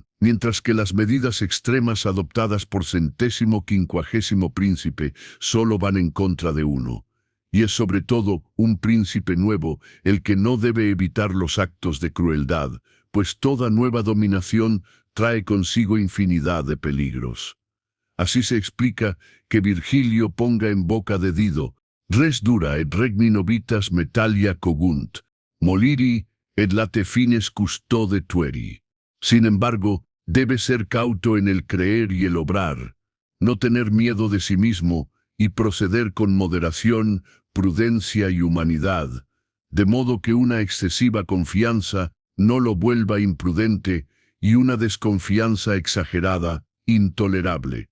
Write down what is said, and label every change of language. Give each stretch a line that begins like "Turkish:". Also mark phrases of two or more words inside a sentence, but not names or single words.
Spanish: Mientras que las medidas extremas adoptadas por 150º príncipe solo van en contra de uno. Y es sobre todo un príncipe nuevo el que no debe evitar los actos de crueldad, pues toda nueva dominación trae consigo infinidad de peligros. Así se explica que Virgilio ponga en boca de Dido,
Latin: res dura et regni novitas metalia cogunt, moliri et late fines custode tueri.
Spanish: Sin embargo, debe ser cauto en el creer y el obrar, no tener miedo de sí mismo y proceder con moderación, prudencia y humanidad, de modo que una excesiva confianza no lo vuelva imprudente y una desconfianza exagerada, intolerable.